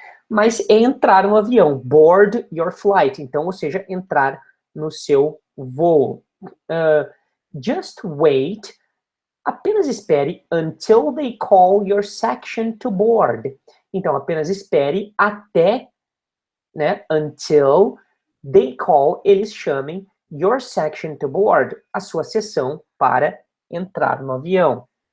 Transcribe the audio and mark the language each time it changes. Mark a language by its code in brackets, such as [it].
[pt] Mas é entrar no avião, [en] board your flight, [pt] então, ou seja, entrar no seu voo. [en] Just wait, [pt] apenas espere [en] until they call your section to board. [pt] Então, apenas espere até, né, [en] until they call, [pt] eles chamem [en] your section to board, [pt] a sua seção para entrar no avião.